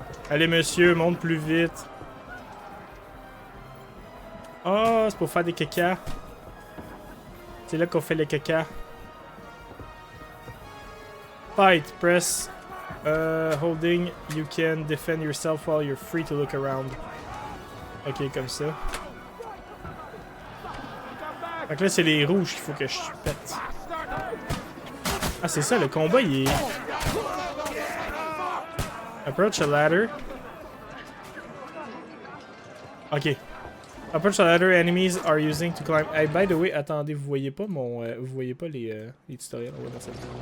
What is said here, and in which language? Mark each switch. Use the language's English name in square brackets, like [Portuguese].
[French] Allez monsieur, monte plus vite. Oh, c'est pour faire des caca. C'est là qu'on fait les caca. [English] Fight, press holding, you can defend yourself while you're free to look around. [French] Ok, comme ça. Donc là, c'est les rouges qu'il faut que je pète. Ah, c'est ça, le combat, il est... [English] Approach a ladder. [French] Ok. [English] Approach a ladder enemies are using to climb. Hey, by the way, [French] attendez, vous voyez pas mon... vous voyez pas les tutoriels? On va dans cette...